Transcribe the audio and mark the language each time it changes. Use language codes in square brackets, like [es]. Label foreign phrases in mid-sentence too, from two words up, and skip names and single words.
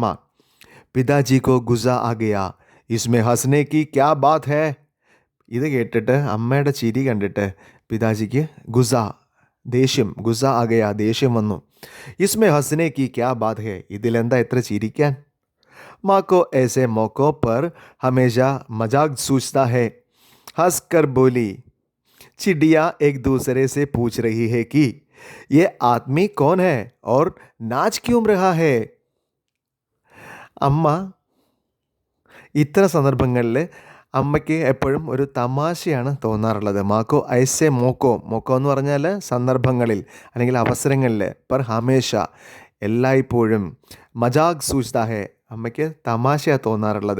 [hi] पिताजी को गुस्सा आ गया, इसमें हंसने की क्या बात है. [ml] ഇത് കേട്ടിട്ട് അമ്മയുടെ ചിരി കണ്ടിട്ട് പിതാജിക്ക് ദേഷ്യം. [hi] गुस्सा आ गया, [ml] ദേഷ്യം വന്നു. [hi] इसमें हंसने की क्या बात है. [ml] ഇതിലെന്താ എത്ര ചിരിക്കാൻ? [hi] मां को ऐसे मौकों पर हमेशा मजाक सूझता है. हंस कर बोली, चिड़िया एक दूसरे से पूछ रही है कि ये आदमी कौन है और नाच क्यों रहा है. [ml] അമ്മ ഇത്തരം സന്ദർഭങ്ങളിൽ അമ്മയ്ക്ക് എപ്പോഴും ഒരു തമാശയാണ് തോന്നാറുള്ളത്. [hi] मां को ऐसे मौकों, मौकों [ml] എന്ന് പറഞ്ഞാൽ സന്ദർഭങ്ങളിൽ അല്ലെങ്കിൽ അവസരങ്ങളിൽ, [hi] पर हमेशा [ml] എല്ലായ്പ്പോഴും, [hi] मजाक सूझता है [ml] അമ്മയ്ക്ക് തമാശയാണ് തോന്നാറുള്ളത്.